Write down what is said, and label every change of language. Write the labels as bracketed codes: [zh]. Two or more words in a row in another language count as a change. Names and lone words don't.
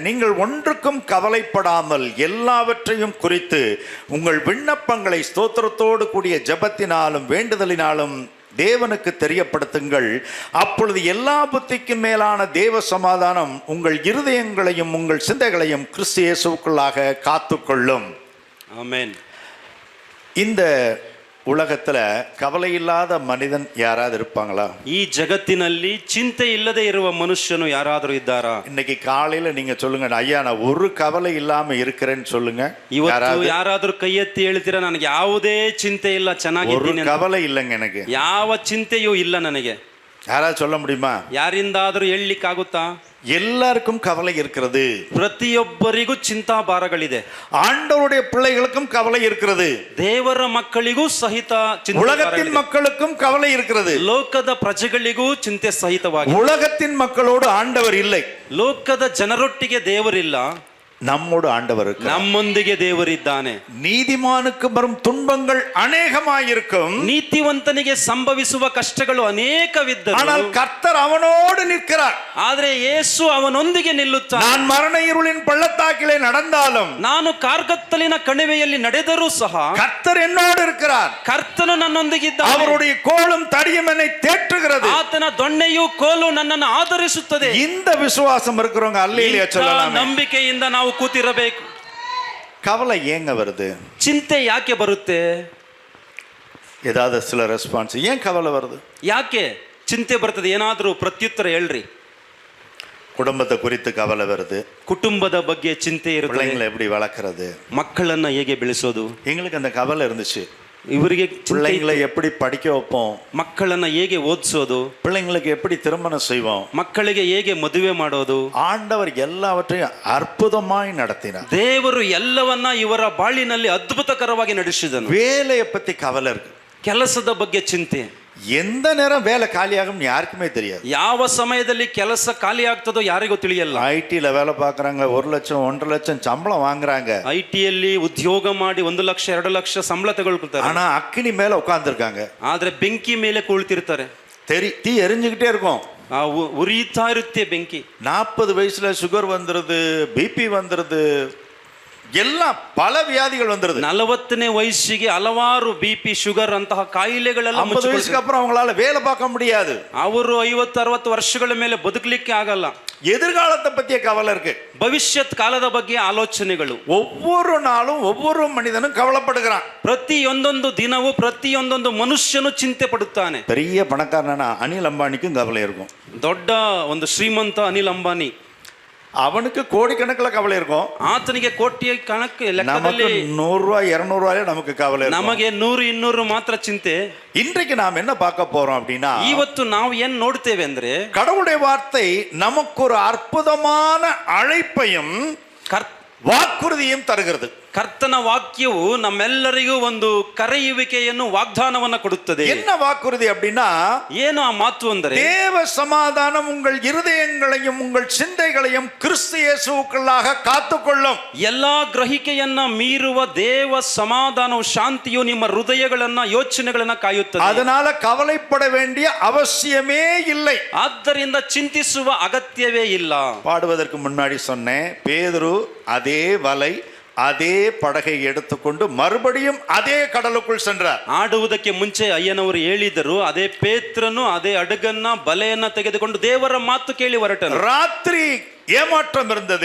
[ta] நீங்கள் ஒன்றுக்கும் கவலைப்படாமல் எல்லாவற்றையும் குறித்து உங்கள் விண்ணப்பங்களை ஸ்தோத்திரத்தோடு கூடிய ஜெபத்தினாலும் வேண்டுதலினாலும் தேவனுக்கு தெரியப்படுத்துங்கள். அப்பொழுது எல்லா புத்திக்கும் மேலான தேவ சமாதானம் உங்கள் இருதயங்களையும் உங்கள் சிந்தைகளையும் கிறிஸ்து இயேசுவுக்குள்ளாக காத்துக்கொள்ளும். ஆமென். இந்த உலகத்துல கவலை இல்லாத மனிதன் யாராவது இருப்பாங்களா? [kn] ಈ ಜಗತ್ತಿನಲ್ಲಿ ಚಿಂತೆ ಇಲ್ಲದೆ ಇರುವ ಮನುಷ್ಯನು ಯಾರಾದರೂ ಇದ್ದಾರಾ? [ta] இன்னைக்கு காலையில நீங்க சொல்லுங்க, ஐயா நான் ஒரு கவலை இல்லாம இருக்கிறேன்னு சொல்லுங்க. [kn] ಇವತ್ತು ಯಾರಾದರೂ ಕೈ ಎತ್ತಿ ಹೇಳ್ತೀರಾ ನನಗೆ ಯಾವುದೇ ಚಿಂತೆ ಇಲ್ಲ, ಚೆನ್ನಾಗಿದ್ದೀನಿ. [ta] ஒரு கவலை இல்லைங்க எனக்கு, [kn] ಯಾವ ಚಿಂತೆಯೂ ಇಲ್ಲ ನನಗೆ. [ta] யாராவது சொல்ல முடியுமா? [kn] ಯಾರಿಂದಾದರೂ ಹೇಳಲಿಕ್ಕಾಗುತ್ತಾ? [ta] எல்லாருக்கும் கவலை இருக்கிறது. [kn] ಪ್ರತಿಯೊಬ್ಬರಿಗೂ ಚಿಂತಾಭಾರಗಳಿದೆ. [ta] ஆண்டவருடைய பிள்ளைகளுக்கும் கவலை இருக்கிறது. [kn] ದೇವರ ಮಕ್ಕಳಿಗೂ ಸಹಿತ ಚಿಂತೆ. [ta] உலகத்தின் மக்களுக்கும் கவலை இருக்கிறது. [kn] ಲೋಕದ ಪ್ರಜೆಗಳಿಗೂ ಚಿಂತೆ ಸಹಿತವಾಗಿ. [ta] உலகத்தின் மக்களோடு ஆண்டவர் இல்லை. [kn] ಲೋಕದ ಜನರೊಟ್ಟಿಗೆ ದೇವರಿಲ್ಲ, [ta] நம்மோடு ஆண்டவர், [kn] ನಮ್ಮೊಂದಿಗೆ ದೇವರಿದ್ದಾನೆ. [ta] நீதிமானுக்கு வரும் துன்பங்கள் அநேகமாயிருக்கும், [kn] ನೀತಿವಂತನಿಗೆ ಸಂಭವಿಸುವ ಕಷ್ಟಗಳು ಅನೇಕವಿದ್ದರೂ [ta] ஆனால் கர்த்தர் அவனோடு நிற்கிறார். [kn] ಆದರೆ ಯೇಸು ಅವನೊಂದಿಗೆ ನಿಲ್ಲುತ್ತಾನೆ. [ta] நான் மரண இருளின் பள்ளத்தாக்கிலே நடந்தாலும், [kn] ನಾನು ಕಾರ್ಗತ್ತಲಿನ ಕಣಿವೆಯಲ್ಲಿ ನಡೆದರೂ ಸಹ [ta] கர்த்தர் என்னோடு இருக்கிறார். [kn] ಕರ್ತನು ನನ್ನೊಂದಿಗಿದ್ದಾನೆ. [ta] அவருடைய கோலும் தடியும் என்னை தேற்றுகிறது. [kn] ಆತನ ದೊಣ್ಣೆಯೂ ಕೋಲು ನನ್ನನ್ನು ಆಧರಿಸುತ್ತದೆ. [ta] இந்த விசுவாசம் இருக்கிறவங்க அல்லேலூயா சொல்லலாம். [kn] ನಂಬಿಕೆಯಿಂದ ನಾವು ಕೂತಿರಬೇಕು. [ta] கவலை ஏங்க வருது? [kn] ಚಿಂತೆ ಯಾಕೆ ಬರುತ್ತೆ? [ta] ஏதாவது சில ரெஸ்பான்ஸ், ஏன் கவலை வருது, [kn] ಯಾಕೆ ಚಿಂತೆ ಬರ್ತದೆ? ಏನಾದರೂ ಪ್ರತ್ಯುತ್ತರ ಹೇಳ್ರಿ. [ta] குடும்பத்தை குறித்து கவலை வருது. [kn] ಕುಟುಂಬದ ಬಗ್ಗೆ ಚಿಂತೆ ಇರುತ್ತೆ. [ta] பிள்ளைங்களை எப்படி வளர்க்கறது, [kn] ಮಕ್ಕಳನ್ನ ಹೇಗೆ ಬೆಳೆಸೋದು, [ta] எங்களுக்கு அந்த கவலை இருந்துச்சு. [kn] ಇವರಿಗೆ [ta] பிள்ளைங்களை எப்படி படிக்க வைப்போம், [kn] ಮಕ್ಕಳನ್ನ ಹೇಗೆ ಓದಿಸೋದು, [ta] பிள்ளைங்களுக்கு எப்படி திருமணம் செய்வோம், [kn] ಮಕ್ಕಳಿಗೆ ಹೇಗೆ ಮದುವೆ ಮಾಡೋದು. [ta] ஆண்டவர் எல்லாவற்றையும் அற்புதமாய் நடத்தினார். [kn] ದೇವರು ಎಲ್ಲವನ್ನ ಇವರ ಬಾಳಿನಲ್ಲಿ ಅದ್ಭುತಕರವಾಗಿ ನಡೆಸಿದನು. [ta] வேலையை பத்தி கவலை இருக்கு, [kn] ಕೆಲಸದ ಬಗ್ಗೆ ಚಿಂತೆ. [ta] எந்த நேரம் வேலை காலியாகும் யாருக்குமே தெரியாது. [kn] ಯಾವ ಸಮಯದಲ್ಲಿ ಕೆಲಸ ಖಾಲಿ ಆಗ್ತದೋ ಯಾರಿಗೂ ತಿಳಿಯಲ್ಲ. [ta] ஐடில வேலை பார்க்கறாங்க, 1 லட்சம் 1.5 லட்சம் சம்பளம் வாங்குறாங்க. [kn] ಐಟಿಯಲ್ಲಿ ಉದ್ಯೋಗ ಮಾಡಿ 1 ಲಕ್ಷ 2 ಲಕ್ಷ ಸಂಬಳ ತಗೊಳ್ತಾರೆ. [ta] ஆனா அக்கினி மேல உட்கார்ந்துருக்காங்க. [kn] ಆದ್ರೆ ಬೆಂಕಿ ಮೇಲೆ ಕುಳಿತಿರ್ತಾರೆ. [ta] தீ எரிஞ்சுக்கிட்டே இருக்கும், [kn] ಉರಿಯುತ್ತಾ ಇರುತ್ತೆ ಬೆಂಕಿ. [ta] 40 வயசுல சுகர் வந்துருது, பிபி வந்துருது, எல்லாம் பல வியாதிகள் வந்துருது. [kn] 40ನೇ ವಯಸ್ಸಿಗೆ ಹಲವಾರು ಬಿಪಿ ಶುಗರ್ ಅಂತಹ ಕಾಯಿಲೆಗಳೆಲ್ಲ. [ta] 50 வயசுக்கு அப்புறம் அவங்களால வேலை பார்க்க முடியாது. [kn] ಅವರು 50-60 ವರ್ಷಗಳ ಮೇಲೆ ಬದುಕಲಿಕ್ಕೆ ಆಗಲ್ಲ. [ta] எதிர்காலத்தை பத்திய கவலை இருக்கு, [kn] ಭವಿಷ್ಯತ್ ಕಾಲದ ಬಗ್ಗೆ ಆಲೋಚನೆಗಳು. [ta] ஒவ்வொரு நாளும் ஒவ்வொரு மனிதனும் கவலைப்படுகிறான். [kn] ಪ್ರತಿಯೊಂದೊಂದು ದಿನವೂ ಪ್ರತಿಯೊಂದೊಂದು ಮನುಷ್ಯನು ಚಿಂತೆ ಪಡುತ್ತಾನೆ. [ta] பெரிய பணக்காரனா அனில் அம்பானிக்கும் கவலை இருக்கும். [kn] ದೊಡ್ಡ ಒಂದು ಶ್ರೀಮಂತ ಅನಿಲ್ ಅಂಬಾನಿ, [ta] அவனுக்கு கோடிக்கணக்கில் கவலை இருக்கும். [kn] ಆತನಿಗೆ ಕೋಟಿಯ ಕಣಕ್ಕೆ [ta] நமக்கு 100 ரூபாய் 200 ரூபாயில நமக்கு கவலை இருக்கும். [kn] ನಮಗೆ 100-200 ಮಾತ್ರ ಚಿಂತೆ. [ta] இன்றைக்கு நாம் என்ன பார்க்க போறோம் அப்படின்னா, [kn] ಇವತ್ತು ನಾವು ಏನ್ ನೋಡ್ತೇವೆ ಅಂದ್ರೆ, [ta] கடவுளுடைய வார்த்தை நமக்கு ஒரு அற்புதமான அழைப்பையும் வாக்குறுதியும் தருகிறது. [kn] ಕರ್ತನ ವಾಕ್ಯವು ನಮ್ಮೆಲ್ಲರಿಗೂ ಒಂದು ಕರೆಯುವಿಕೆಯನ್ನು ವಾಗ್ದಾನವನ್ನು ಕೊಡುತ್ತದೆ. [ta] என்ன வாக்குறுதி அப்படின்னா, [kn] ಏನು ಆ ಮಾತು ಅಂದರೆ, [ta] தேவ சமாதானம் உங்கள் இருதயங்களையும் உங்கள் சிந்தைகளையும் கிறிஸ்து இயேசுவுக்குள்ளாக காத்துக்கொள்ளும். [kn] ಎಲ್ಲಾ ಗ್ರಹಿಕೆಯನ್ನ ಮೀರುವ ದೇವ ಸಮಾಧಾನವು ಶಾಂತಿಯು ನಿಮ್ಮ ಹೃದಯಗಳನ್ನ ಯೋಚನೆಗಳನ್ನ ಕಾಯುತ್ತದೆ. [ta] அதனால கவலைப்பட வேண்டிய அவசியமே இல்லை. [kn] ಆದ್ದರಿಂದ ಚಿಂತಿಸುವ ಅಗತ್ಯವೇ ಇಲ್ಲ. [ta] பாடுவதற்கு முன்னாடி சொன்னேன், பேதுரு அதே வலை அதே படகை எடுத்துக்கொண்டு மறுபடியும் அதே கடலுக்குள் சென்றார். [kn] ಆಡುವುದಕ್ಕೆ ಮುಂಚೆ ಅಯ್ಯನವರು ಹೇಳಿದರು, ಅದೇ ಪೇತ್ರನು ಅದೇ ಹಡಗನ್ನ ಬಲೆಯನ್ನ ತೆಗೆದುಕೊಂಡು ದೇವರ ಮಾತು ಕೇಳಿ ಹೊರಟನು. [ta] ராத்திரி ஏமாற்றம் இருந்தது,